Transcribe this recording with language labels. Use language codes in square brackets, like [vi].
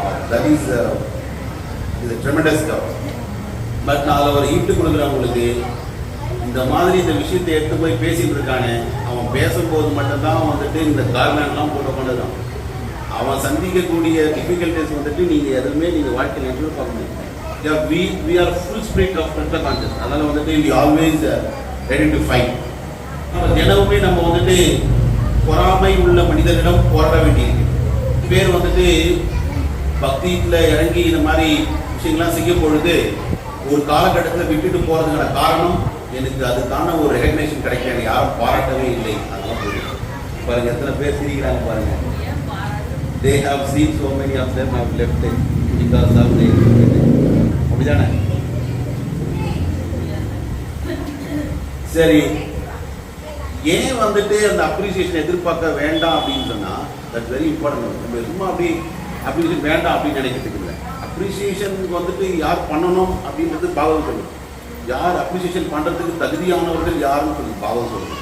[en] That is a tremendous job. [ta] But நான் அதில் ஒரு ஈட்டு கொடுக்குறவங்களுக்கு இந்த மாதிரி இந்த விஷயத்தை எடுத்து போய் பேசிட்டு இருக்கானே, அவன் பேசும்போது மட்டும்தான் வந்துட்டு இந்த கார்மெண்ட்லாம் போட்டு கொண்டுதான் அவன் சந்திக்கக்கூடிய டிஃபிகல்டிஸ் வந்துட்டு நீங்கள் எதுவுமே நீங்கள் வாழ்க்கையில் எப்படி பார்க்க முடியும். [en] We are full spirit of mental conscious. [ta] அதனால் வந்துட்டு [en] we always ready to fight. [ta] தினமுமே நம்ம வந்துட்டு பொறாமை உள்ள மனிதர்களிடம் போராட வேண்டியிருக்கு. பேர் வந்துட்டு பக்தியில் இறங்கி இந்த மாதிரி விஷயங்கள்லாம் செய்யும் பொழுது ஒரு காலகட்டத்தில் விட்டுட்டு போகிறதுக்கான காரணம் எனக்கு அதுக்கான ஒரு ரெகக்னேஷன் கிடைக்கல, யாரும் பாராட்டவே இல்லை. அதெல்லாம் போயிடும். பாருங்க எத்தனை பேர் சிரிக்கிறாங்க பாருங்க. [en] They have seen so many of them have left it because of the [ta] அப்படிதானே? சரி, ஏன் வந்துட்டு அந்த அப்ரிசியேஷன் எதிர்பார்க்க வேண்டாம் அப்படின்னு சொன்னா [en] That's very important. [ta] நம்ம சும்மா அப்படி அப்ரிசியேஷன் வேண்டாம் அப்படின்னு நினைக்கிறதுக்கு இல்லை. அப்ரிசியேஷனுக்கு வந்துட்டு யார் பண்ணணும் அப்படின்றது பாகவதம் சொல்லுது. யார் அப்ரிசியேஷன் பண்றதுக்கு தகுதியானவர்கள் யாருன்னு சொல்லி பாகவதம் சொல்லுது.